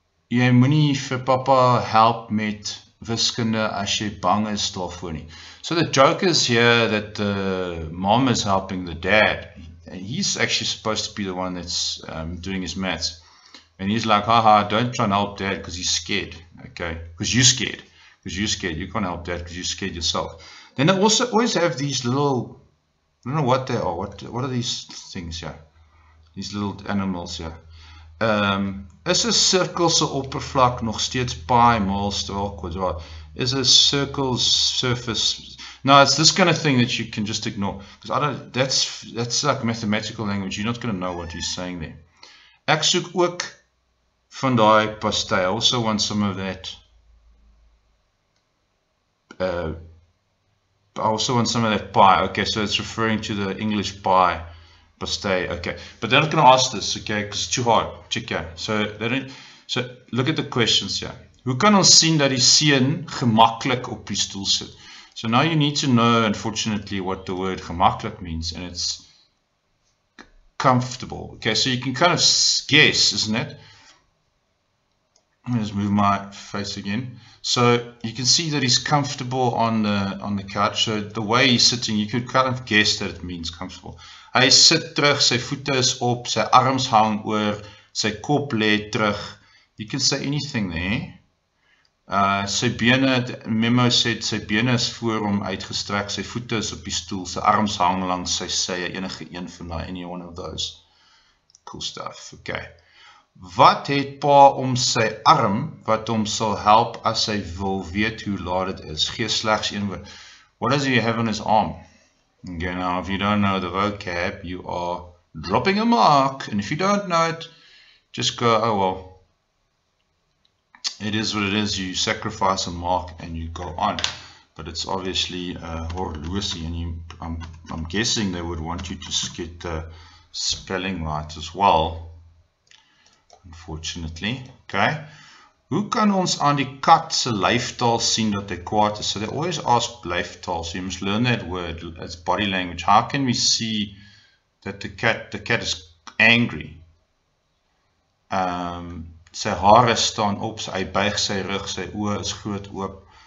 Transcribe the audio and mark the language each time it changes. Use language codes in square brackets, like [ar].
[af] Jy moenie vir papa help met wiskunde as jy bang is daarvoor nie. [en] So the joke is here that the mom is helping the dad. He's actually supposed to be the one that's doing his maths. And he's like, haha, don't try and help dad because he's scared. Okay, because you're scared. Because you're scared. You can't help dad because you're scared yourself. Then they also always have these little, I don't know what they are. What are these things here? These little animals here. [af] Is 'n cirkel se oppervlak nog steeds pi maal straal kwadraat? [en] Is a circle's surface? No, it's this kind of thing that you can just ignore, because I don't. That's like mathematical language. You're not going to know what he's saying there. [af] Ek soek ook van daai pastei. [en] I also want some of that. I also want some of that pie. Okay, so it's referring to the English pie. Pastei, okay, but they're not going to ask this, okay, because it's too hard. Check here. So look at the questions here. [af] Hoe kan ons sien dat die seun gemaklik op die stoel sit? [en] So now you need to know, unfortunately, what the word gemaklik means, and it's comfortable. Okay, so you can kind of guess, isn't it? Let me just move my face again. So you can see that he's comfortable on the couch. So the way he's sitting, you could kind of guess that it means comfortable. [af] Hy sit terug, sy voete is op, sy arms hang oor, sy kop lê terug. [en] You can say anything there. [af] Sy bene, [en] memo said, [af] sy bene is voor hom uitgestrek, sy voete is op die stoel, sy arms hang langs sy sye, enige een van daai, [en] any one of those. Cool stuff, okay. [af] Wat het pa om sy arm, wat hom sal help as hy wil weet hoe laat het is? Gee slegs een woord. [en] What does he have on his arm? Okay, now if you don't know the vocab, you are dropping a mark, and if you don't know it, just go, oh well, it is what it is. You sacrifice a mark and you go on, but it's obviously horlosie, and I'm guessing they would want you to get the spelling right as well, unfortunately. Okay, [af] hoe kan ons aan die kat se lyftaal sien dat hy kwaad is? [en] So they always ask lyftaal, so you must learn that word. It's body language. How can we see that the cat is angry? [af] Sy hare staan op, hy buig sy rug, sy oë is groot oop.